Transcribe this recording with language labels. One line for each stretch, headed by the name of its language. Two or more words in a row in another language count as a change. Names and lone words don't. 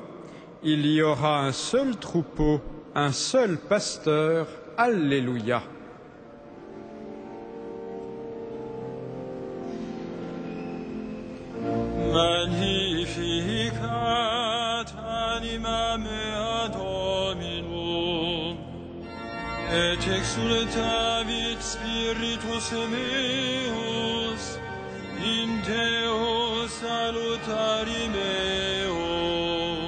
French: Il y aura un seul troupeau, un seul pasteur. Alléluia.
Latin: Magnificat anima mea Dominum, et exultavit spiritus meus, in Deo salutari meo.